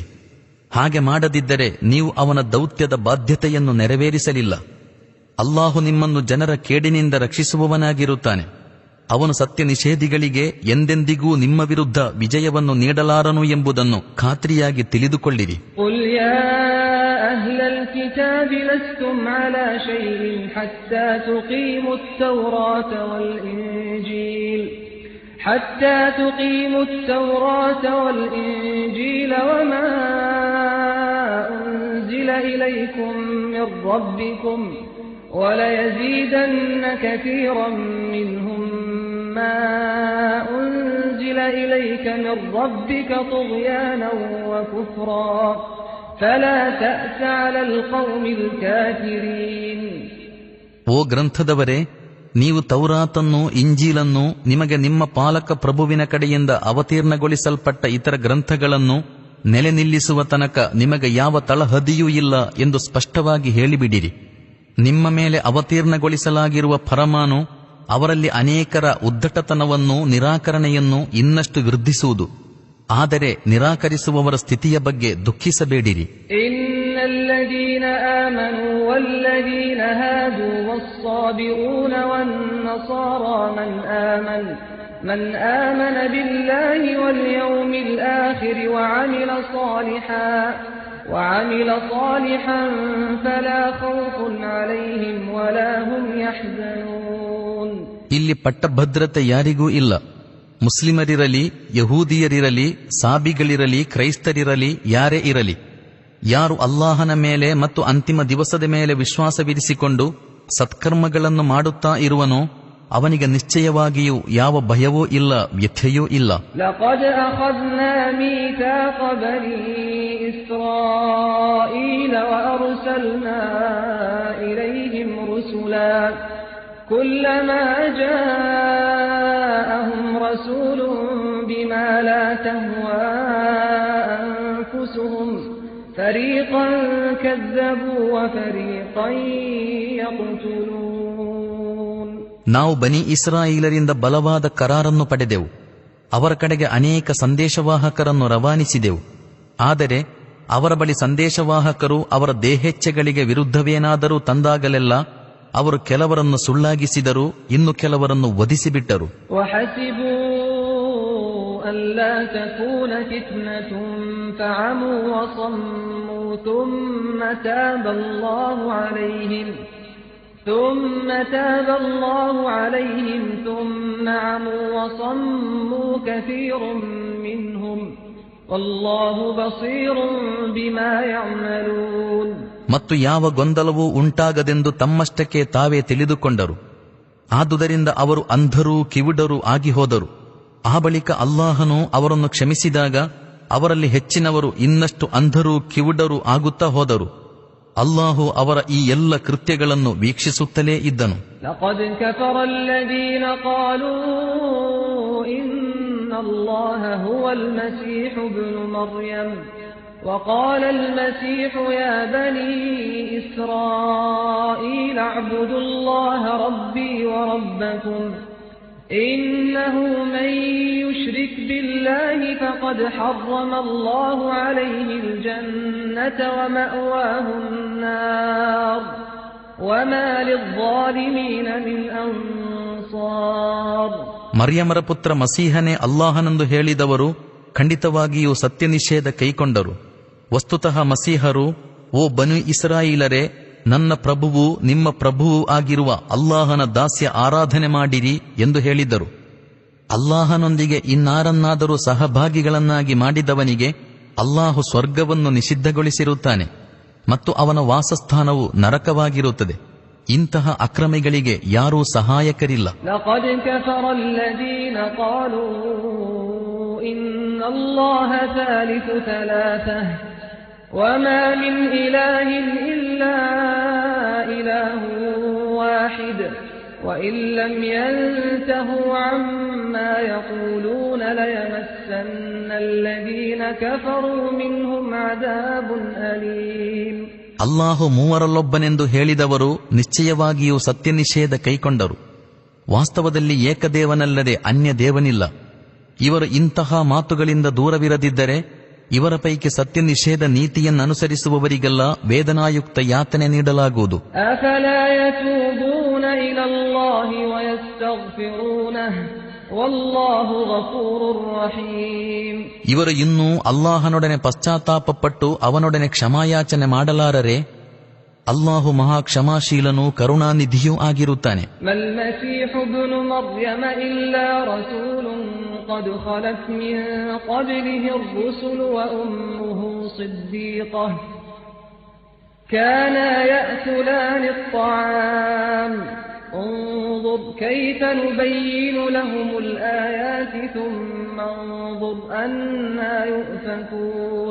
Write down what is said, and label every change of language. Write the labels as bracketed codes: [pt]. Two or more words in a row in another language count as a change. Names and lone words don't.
[kn] ಹಾಗೆ ಮಾಡದಿದ್ದರೆ ನೀವು ಅವನ ದೌತ್ಯದ ಬಾಧ್ಯತೆಯನ್ನು ನೆರವೇರಿಸಲಿಲ್ಲ. ಅಲ್ಲಾಹು ನಿಮ್ಮನ್ನು ಜನರ ಕೇಡಿನಿಂದ ರಕ್ಷಿಸುವವನಾಗಿರುತ್ತಾನೆ. ಅವನು ಸತ್ಯ ನಿಷೇಧಿಗಳಿಗೆ ಎಂದೆಂದಿಗೂ ನಿಮ್ಮ ವಿರುದ್ಧ ವಿಜಯವನ್ನು ನೀಡಲಾರನು ಎಂಬುದನ್ನು ಖಾತ್ರಿಯಾಗಿ ತಿಳಿದುಕೊಳ್ಳಿರಿ. [ar] حتى تقيموا التوراة والإنجيل وما أنزل إليكم من ربكم وليزيدن كثيرا منهم ما أنزل إليك من ربك طغيانا وكفرا فلا تأس على القوم الكافرين. [kn] ಓ ಗ್ರಂಥದವರೇ, ನೀವು ತೌರಾತನ್ನು, ಇಂಜೀಲನ್ನು, ನಿಮಗೆ ನಿಮ್ಮ ಪಾಲಕ ಪ್ರಭುವಿನ ಕಡೆಯಿಂದ ಅವತೀರ್ಣಗೊಳಿಸಲ್ಪಟ್ಟ ಇತರ ಗ್ರಂಥಗಳನ್ನು ನೆಲೆ ನಿಲ್ಲಿಸುವ ತನಕ ನಿಮಗೆ ಯಾವ ತಳಹದಿಯೂ ಇಲ್ಲ ಎಂದು ಸ್ಪಷ್ಟವಾಗಿ ಹೇಳಿಬಿಡಿರಿ. ನಿಮ್ಮ ಮೇಲೆ ಅವತೀರ್ಣಗೊಳಿಸಲಾಗಿರುವ ಫರಮಾನು ಅವರಲ್ಲಿ ಅನೇಕರ ಉದ್ದಟತನವನ್ನು, ನಿರಾಕರಣೆಯನ್ನು ಇನ್ನಷ್ಟು ವೃದ್ಧಿಸುವುದು. ಆದರೆ ನಿರಾಕರಿಸುವವರ ಸ್ಥಿತಿಯ ಬಗ್ಗೆ ದುಃಖಿಸಬೇಡಿರಿ. [ar] الذين آمنوا والذين هادوا والصابئون والنصارى من آمن بالله واليوم الآخر وعمل صالحا فلا خوف عليهم ولا هم يحزنون. [kn] ಇಲ್ಲಿ ಪಟ್ಟಭದ್ರತೆ ಯಾರಿಗೂ ಇಲ್ಲ. ಮುಸ್ಲಿಮರಿರಲಿ, ಯಹೂದಿಯರಿರಲಿ, ಸಾಬಿಗಳಿರಲಿ, ಕ್ರೈಸ್ತರಿರಲಿ, ಯಾರೇ ಇರಲಿ, ಯಾರು ಅಲ್ಲಾಹನ ಮೇಲೆ ಮತ್ತು ಅಂತಿಮ ದಿವಸದ ಮೇಲೆ ವಿಶ್ವಾಸವಿರಿಸಿಕೊಂಡು ಸತ್ಕರ್ಮಗಳನ್ನು ಮಾಡುತ್ತಾ ಇರುವನೋ ಅವನಿಗೆ ನಿಶ್ಚಯವಾಗಿಯೂ ಯಾವ ಭಯವೂ ಇಲ್ಲ, ವ್ಯಥೆಯೂ ಇಲ್ಲ. [ar] لقد أخذنا ميثاق بني إسرائيل وأرسلنا إليهم رسلا كلما جاءهم رسول بما لا تهوى أنفسهم فريقا كذبوا وفريقا يقتلون. [kn] ನಾವು ಬನಿ ಇಸ್ರಾಯೇಲರಿಂದ ಬಲವಾದ ಕರಾರನ್ನು ಪಡೆದೆವು. ಅವರ ಕಡೆಗೆ ಅನೇಕ ಸಂದೇಶವಾಹಕರನ್ನು ರವಾನಿಸಿದೆವು. ಆದರೆ ಅವರ ಬಳಿ ಸಂದೇಶವಾಹಕರು ಅವರ ದೇಹೇಚ್ಛೆಗಳಿಗೆ ವಿರುದ್ಧವೇನಾದರೂ ತಂದಾಗಲೆಲ್ಲ ಅವರು ಕೆಲವರನ್ನು ಸುಳ್ಳಾಗಿಸಿದರು, ಇನ್ನು ಕೆಲವರನ್ನು ವಧಿಸಿಬಿಟ್ಟರು. [ar] ألا تكون فتنة فعموا وصموا ثم تاب الله عليهم ثم عموا وصموا كثير منهم والله بصير بما يعملون. [kn] ಮತ್ತು ಯಾವ ಗೊಂದಲವೂ ಉಂಟಾಗದೆಂದು ತಮ್ಮಷ್ಟಕ್ಕೆ ತಾವೇ ತಿಳಿದುಕೊಂಡರು. ಆದುದರಿಂದ ಅವರು ಅಂಧರೂ ಕಿವುಡರೂ ಆಗಿ ಹೋದರು. ಆ ಬಳಿಕ ಅಲ್ಲಾಹನು ಅವರನ್ನು ಕ್ಷಮಿಸಿದಾಗ ಅವರಲ್ಲಿ ಹೆಚ್ಚಿನವರು ಇನ್ನಷ್ಟು ಅಂಧರೂ ಕಿವುಡರೂ ಆಗುತ್ತಾ ಹೋದರು. ಅಲ್ಲಾಹು ಅವರ ಈ ಎಲ್ಲ ಕೃತ್ಯಗಳನ್ನು ವೀಕ್ಷಿಸುತ್ತಲೇ ಇದ್ದನು. [ar] لقد كفر الذين قالوا إن الله هو المسيح ابن مريم وقال المسيح يا بني إسرائيل اعبدوا الله ربي وربكم إنه من يشرك بالله فقد حرم الله عليه الجنة ومأواه النار وما للظالمين من أنصار. [kn] ಮರ್ಯಮರ ಪುತ್ರ ಮಸೀಹನೇ ಅಲ್ಲಾಹನೆಂದು ಹೇಳಿದವರು ಖಂಡಿತವಾಗಿಯೂ ಸತ್ಯ ನಿಷೇಧ ಕೈಕೊಂಡರು. ವಸ್ತುತಃ ಮಸೀಹರು, ಓ ಬನು ಇಸ್ರಾಯೇಲರೇ, ನನ್ನ ಪ್ರಭುವು ನಿಮ್ಮ ಪ್ರಭುವೂ ಆಗಿರುವ ಅಲ್ಲಾಹನ ದಾಸ್ಯ ಆರಾಧನೆ ಮಾಡಿರಿ ಎಂದು ಹೇಳಿದ್ದರು. ಅಲ್ಲಾಹನೊಂದಿಗೆ ಇನ್ನಾರನ್ನಾದರೂ ಸಹಭಾಗಿಗಳನ್ನಾಗಿ ಮಾಡಿದವನಿಗೆ ಅಲ್ಲಾಹು ಸ್ವರ್ಗವನ್ನು ನಿಷಿದ್ಧಗೊಳಿಸಿರುತ್ತಾನೆ ಮತ್ತು ಅವನ ವಾಸಸ್ಥಾನವು ನರಕವಾಗಿರುತ್ತದೆ. ಇಂತಹ ಅಕ್ರಮಿಗಳಿಗೆ ಯಾರೂ ಸಹಾಯಕರಿಲ್ಲ. [ar] لقد كفر الذين قالوا إن الله ثالث ثلاثة وما من إله إلا إله واحد وإن لم ينتهوا عما يقولون ليمسن الذين كفروا منهم عذاب أليم. [kn] ಅಲ್ಲಾಹು ಮೂವರಲ್ಲೊಬ್ಬನೆಂದು ಹೇಳಿದವರು ನಿಶ್ಚಯವಾಗಿಯೂ ಸತ್ಯ ನಿಷೇಧ ಕೈಕೊಂಡರು. ವಾಸ್ತವದಲ್ಲಿ ಏಕದೇವನಲ್ಲದೆ ಅನ್ಯ ದೇವನಿಲ್ಲ. ಇವರು ಇಂತಹ ಮಾತುಗಳಿಂದ ದೂರವಿರದಿದ್ದರೆ ಇವರ ಪೈಕಿ ಸತ್ಯ ನಿಷೇಧ ನೀತಿಯನ್ನನುಸರಿಸುವವರಿಗೆಲ್ಲ ವೇದನಾಯುಕ್ತ ಯಾತನೆ ನೀಡಲಾಗುವುದು. ಇವರು ಇನ್ನೂ ಅಲ್ಲಾಹನೊಡನೆ ಪಶ್ಚಾತ್ತಾಪಪಟ್ಟು ಅವನೊಡನೆ ಕ್ಷಮಾಯಾಚನೆ ಮಾಡಲಾರರೆ? ಅಲ್ಲಾಹು ಮಹಾ ಕ್ಷಮಾಶೀಲನೂ ಕರುಣಾನಿಧಿಯೂ ಆಗಿರುತ್ತಾನೆ. [ar] قد خلت من قبله الرسل وأمه صديقة كانا يأكلان الطعام انظر كيف نبين لهم الآيات ثم انظر أنا يؤفكون.